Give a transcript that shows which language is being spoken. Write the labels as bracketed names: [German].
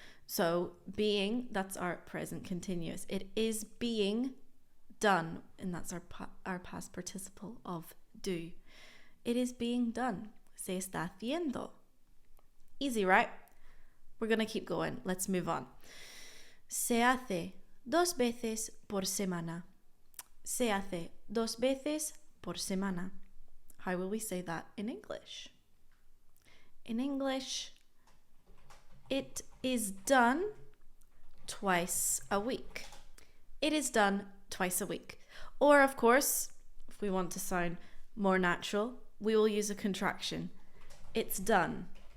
[English] So being, that's our present continuous. It is being done, and that's our past participle of do. It is being done. Se está haciendo. Easy, right? We're going to keep going. Let's move on. [Spanish] Se hace 2 veces por semana. Se hace 2 veces por semana. [English] How will we say that in English? In English, it is done twice a week. It is done twice a week. Or, of course, if we want to sound more natural, we will use a contraction. It's done.